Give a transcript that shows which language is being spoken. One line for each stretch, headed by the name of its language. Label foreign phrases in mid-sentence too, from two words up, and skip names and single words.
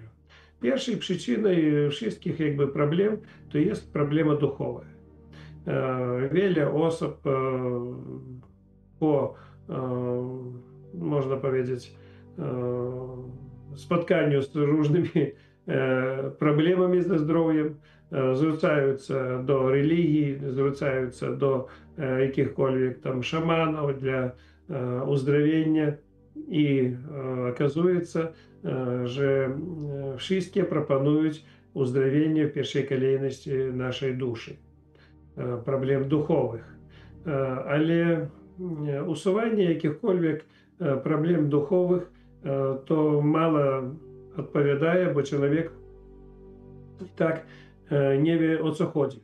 Polish: Pierwszej przyczyną wszystkich problem to jest problema duchowa. Wiele osób po, można powiedzieć, spotkaniu z różnymi problemami ze zdrowiem
Ukrainian: zwracаються до релігії, звертаються до якихось там шаманів для
Polish: uzdrowienia i okazuje się, że wszystkie proponują uzdrowienie w pierwszej kolejności naszej duszy, problem duchowych. Ale usuwanie jakichkolwiek problem duchowych to mało odpowiada, bo człowiek tak nie wie, o co chodzi.